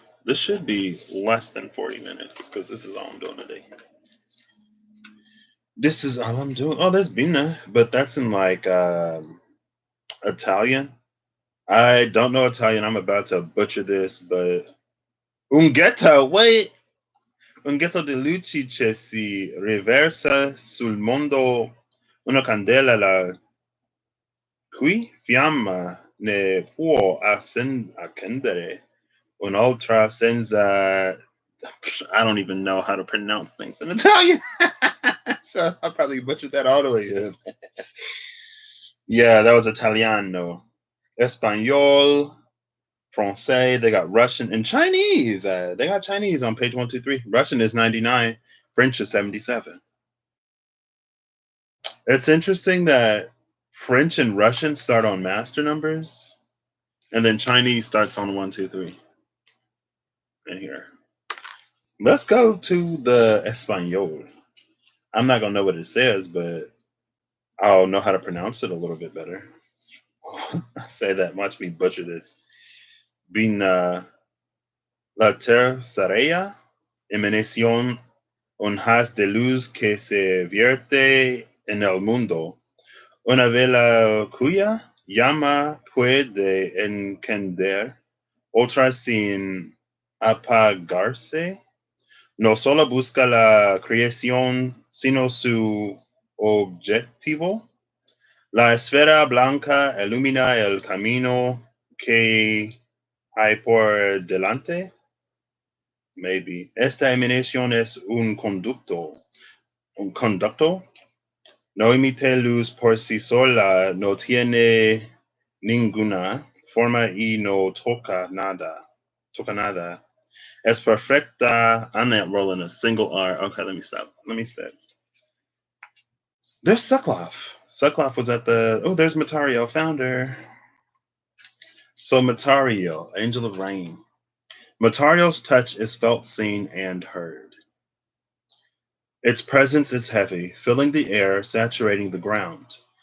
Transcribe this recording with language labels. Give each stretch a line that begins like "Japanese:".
English: This should be less than 40 minutes because this is all I'm doing today. This is all I'm doing. Oh, there's Bina, but that's in like Italian. I don't know Italian. I'm about to butcher this, but Unghetta, wait.
Italian: Unghetta de luci che si riversa sul mondo una candela la cui fiamma ne può accendere un'altra senza.
English: I don't even know how to pronounce things in Italian. So I probably butchered that all the way up. Yeah, that was Italiano. Espanol, Francais, they got Russian and Chinese. They got Chinese on page 123. Russian is 99, French is 77. It's interesting that French and Russian start on master numbers, and then Chinese starts on 123. In here. Let's go to the Espanol. I'm not gonna know what it says, but I'll know how to pronounce it a little bit better. I say that, watch me butcher this.
Spanish: Bina la tercera emanación, un haz de luz que se vierte en el mundo. Una vela cuya llama puede encender, otra sin apagarse. No solo busca la creación, sino su objetivo. La esfera blanca ilumina el camino que hay por delante.
English: Maybe.
Spanish: Esta emanación es un conducto. Un conducto. No emite luz por sí sola, no tiene ninguna forma y no toca nada. Toca nada. Es perfecta.
English: I'm not rolling a single R. Okay, let me stop. Let me stop. There's Suckloff. Suckloff was at the. Oh, there's Matario, founder. So Matario, Angel of Rain. Matario's touch is felt, seen, and heard. Its presence is heavy, filling the air, saturating the ground.